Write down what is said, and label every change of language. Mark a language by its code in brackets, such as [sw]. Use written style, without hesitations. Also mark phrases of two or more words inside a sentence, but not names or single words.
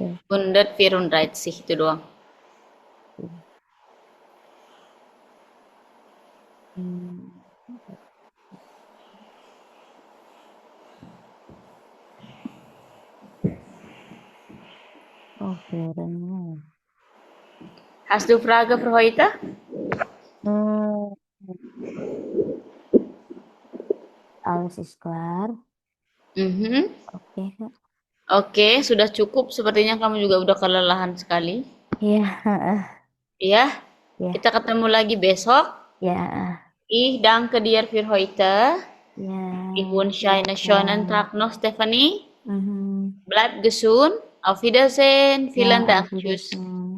[id] 134 itu doang. Oke, [de] Hast du Frage für heute? alles ist klar. [id] Oke, Kak. Oke, sudah cukup. Sepertinya kamu juga udah kelelahan sekali. Iya, Ya, ya, kita ketemu lagi besok. ya, [de] Ich danke dir für heute. [id] ya. [de] Ich wünsche einen schönen Tag noch, Stephanie. Mhm. Bleib gesund. Auf Wiedersehen. Vielen [id] Ya, [de] Dank. auf Tschüss. Wiedersehen.